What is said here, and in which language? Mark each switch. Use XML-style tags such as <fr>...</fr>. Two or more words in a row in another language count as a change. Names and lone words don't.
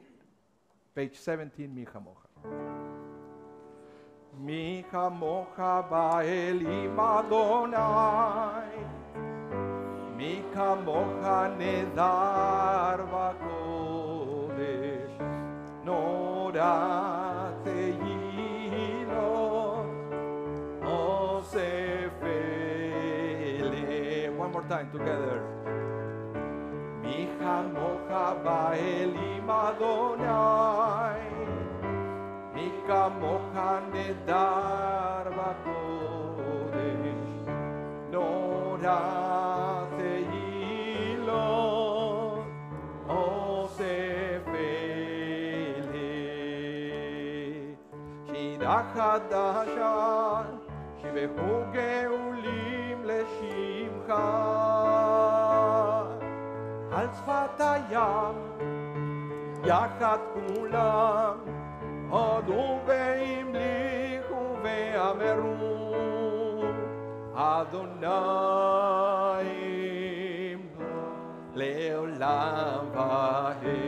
<en>Page 17,</en> <he>מי כמוכה. מי כמוכה באלים אדני, מי כמוכה נאדר בקודש, נורא תהלות, עושה פלא.</he> <en>One more time together.</en> <he>מי כמוכה באלים אדני, מי כמוכה נאדר בקודש, נורא תהלות, עושה פלא. שירה חדשה, שבחו גאולים לשמך, על שפת הים, יחד כולם, הודו והמליכו ואמרו, אדוני לעולם ועד.</he>